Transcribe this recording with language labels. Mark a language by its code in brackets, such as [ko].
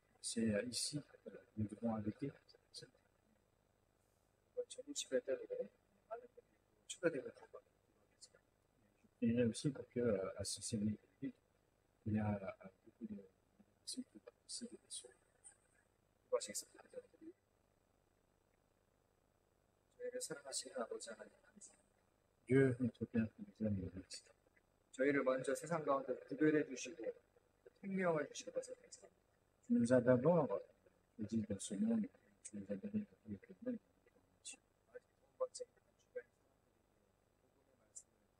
[fr] C'est ici que nous devons inviter. [ko] 전도 집회 때도 많은 분들이 초대되면 좋을 [fr] Je prierai aussi pour que à ce séminaire, il y a beaucoup de personnes qui participent de ce. [ko] 하시겠습니다. 저희를 사랑하시는 아버지 하나님 감사합니다. [fr] Dieu, notre Père, qui nous aime, nous remercie. [ko] 저희를 먼저 세상 가운데 구별해 주시고 생명을 주신 것을 감사합니다. [fr] Tu nous as d'abord choisis dans ce monde, tu nous as donné la vie que nous. [ko] 두 번째 주변 사람들이 복음의 말씀을